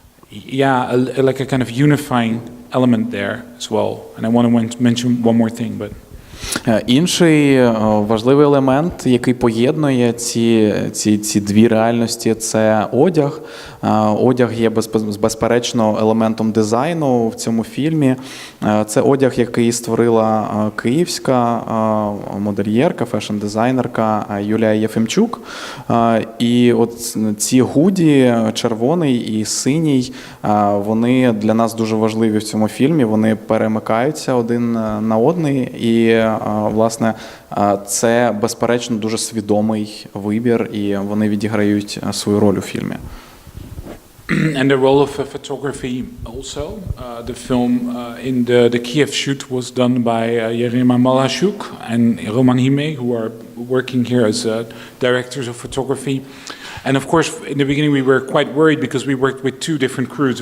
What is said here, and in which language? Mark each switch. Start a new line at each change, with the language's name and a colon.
English: yeah, like a kind of unifying element there as well. And I want to mention one more thing, but
Ukrainian: Інший важливий елемент, який поєднує ці дві реальності, це одяг. Одяг є безперечно елементом дизайну в цьому фільмі. Це одяг, який створила київська модельєрка, фешн-дизайнерка Юлія Єфимчук. І от ці худі, червоний і синій, вони для нас дуже важливі в цьому фільмі. Вони перемикаються один на одний. І, власне, це, безперечно, дуже свідомий вибір, і вони відіграють свою роль у фільмі.
English: And the role of photography also. The film in the Kiev shoot was done by Yerema Malashuk and Roman Hime, who are working here as directors of photography. And of course, in the beginning we were quite worried because we worked with two different crews.